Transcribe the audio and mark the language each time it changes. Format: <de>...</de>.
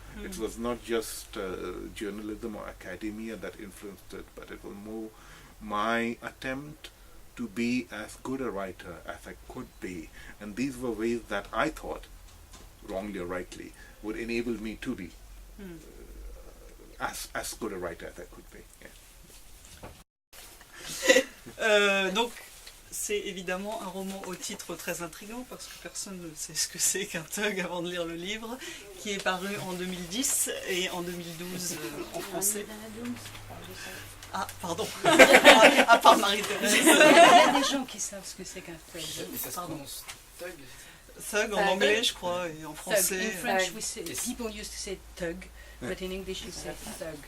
<en>It was not just journalism or academia that influenced it, but it was more my attempt to be as good a writer as I could be. And these were ways that I thought, wrongly or rightly, would enable me to be as good a writer as I could be. Yeah.</en> <fr>Donc, c'est évidemment un roman au titre très intriguant, parce que personne ne sait ce que c'est qu'un thug avant de lire le livre, qui est paru en 2010 et en 2012 en français. Ah, pardon. À part Marie-Thérèse. Il y a des gens qui savent ce que c'est qu'un thug. Et ça se prononce thug? Thug en anglais, je crois, et en français.</fr> <en>In French, people used to say thug, but in English you say thug.</en>